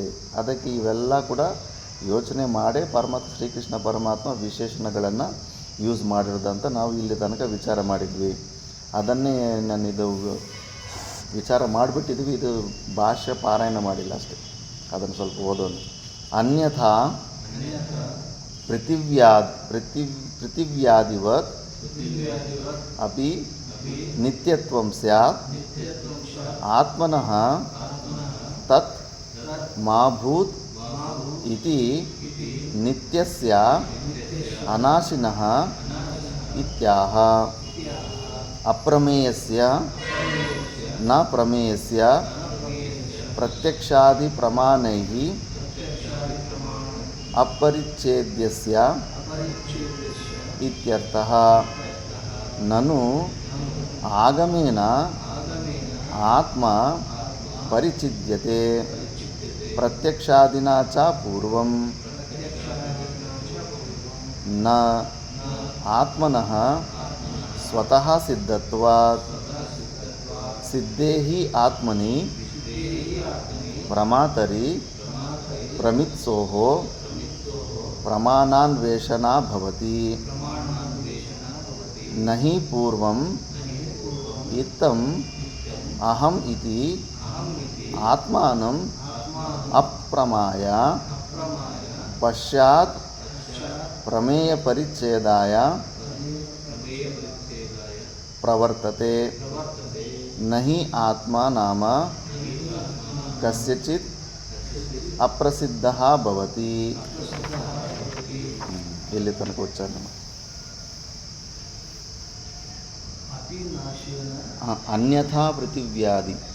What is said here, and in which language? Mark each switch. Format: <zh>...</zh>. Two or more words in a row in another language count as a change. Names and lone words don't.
<kn>ಅದಕ್ಕೆ ಇವೆಲ್ಲ ಕೂಡ ಯೋಚನೆ ಮಾಡೇ ಶ್ರೀಕೃಷ್ಣ ಪರಮಾತ್ಮ ವಿಶೇಷಣಗಳನ್ನು ಯೂಸ್ ಮಾಡಿರೋದಂತ ನಾವು ಇಲ್ಲಿ ತನಕ ವಿಚಾರ ಮಾಡಿದ್ವಿ. ಅದನ್ನೇ ನಾನಿದು ವಿಚಾರ ಮಾಡಿಬಿಟ್ಟಿದ್ವಿ. ಇದು ಭಾಷ್ಯ ಪಾರಾಯಣ ಮಾಡಿಲ್ಲ ಅಷ್ಟೇ, ಅದನ್ನು ಸ್ವಲ್ಪ ಓದೋಣ.</kn> <sa>ಅನ್ಯಥಾ ಪೃಥಿವ್ಯಾದಿವತ್ ಅಪಿ ನಿತ್ಯತ್ವಂ ಸ್ಯಾತ್ ಆತ್ಮನಃ ತತ್ ಮಾಭೂತ್ ಇತಿ ನಿತ್ಯಸ್ಯ ಅನಾಶಿನಃ ಇತ್ಯಾಹ. ಅಪ್ರಮೇಯಸ್ಯ ನ ಪ್ರಮೇಯಸ್ಯ ಪ್ರತ್ಯಕ್ಷಾದಿ ಪ್ರಮಾಣೈಃ ಅಪರಿಚ್ಛೇದ್ಯಸ್ಯ ಇತ್ಯರ್ಥಃ. ನನು ಆಗಮೇನ ಆತ್ಮ ಪರಿಚಿದ್ಯತೆ ಪ್ರತ್ಯಕ್ಷಾದಿನಾ ಚ ಪೂರ್ವಂ ನ ಆತ್ಮನಃ ಸ್ವತಃ ಸಿದ್ಧತ್ವಾತ್ ಸಿದ್ಧೇಹಿ ಆತ್ಮನಿ ಪ್ರಮಾತರಿ ಪ್ರಮಿತ್ಸೋಃ ಪ್ರಮಾಣಾನ್ವೇಷಣಾ ಭವತಿ. ನಹಿ ಪೂರ್ವಂ ಇತ್ತಂ ಅಹಂ ಇತಿ ಆತ್ಮಾನಂ ಅಪ್ರಮಾಯ ಪಶ್ಚಾತ್ ಪ್ರಮೇಯ ಪರಿಚ್ಛೇದಾಯ ಪ್ರವರ್ತತೆ. ನಹಿ ಆತ್ಮ ನಾಮ ಕಸ್ಯಚಿತ್ ಅಪ್ರಸಿದ್ಧಃ ಭವತಿ.</sa> <kn>ಇಲ್ಲಿ ತನಕ ಉಚ್ಚಾರಣೆ</kn> <sa>ಅನ್ಯಥಾ ಪೃಥಿವ್ಯಾದಿ</sa>